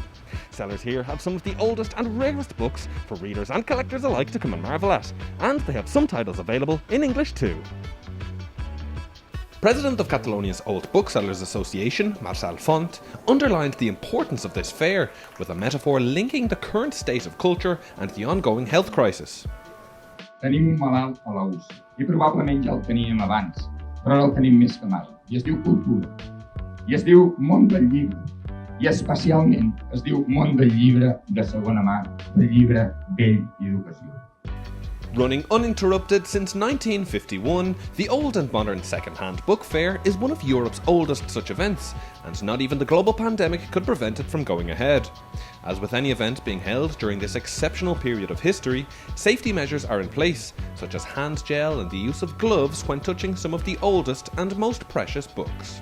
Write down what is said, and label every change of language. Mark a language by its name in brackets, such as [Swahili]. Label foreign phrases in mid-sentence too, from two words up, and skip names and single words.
[English] Sellers here have some of the oldest and rarest books for readers and collectors alike to come and marvel at, and they have some titles available in English too. President of Catalonia's Old Booksellers Association, Marçal Font, underlined the importance of this fair with a metaphor linking the current state of culture and the ongoing health crisis. [Catalan] Tenim un malalt a la UCI i probablement ja el teníem abans, però ara el tenim més que mai. I es diu cultura, i es diu món del llibre, i especialment es diu món del llibre de segona mà, del llibre vell i educació. [English] Running uninterrupted since 1951, the Old and Modern Second-Hand Book Fair is one of Europe's oldest such events, and not even the global pandemic could prevent it from going ahead. As with any event being held during this exceptional period of history, safety measures are in place, such as hand gel and the use of gloves when touching some of the oldest and most precious books.